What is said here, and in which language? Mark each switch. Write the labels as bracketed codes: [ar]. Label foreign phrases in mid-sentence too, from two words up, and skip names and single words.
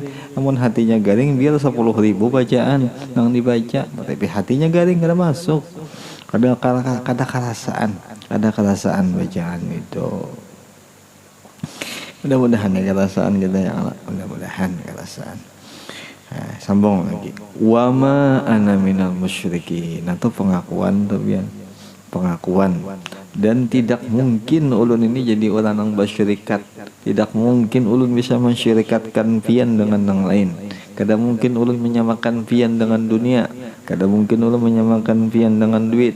[bjn] Namun hatinya garing biar 10.000 bacaan nang dibaca, tapi hatinya garing kada masuk. ada kerasaan bacaan itu. Mudah-mudahan ya kerasaan kita ya Allah, mudah-mudahan kerasaan. Nah, sambung lagi. [ar] وما أنا من المشركين. [bjn] Nah, itu pengakuan tuh biar pengakuan. Dan tidak mungkin ulun ini jadi orang yang bersyirikat. Tidak mungkin ulun bisa mensyirikatkan pian dengan yang lain. Kada mungkin ulun menyamakan pian dengan dunia. Kada mungkin ulun menyamakan pian dengan duit.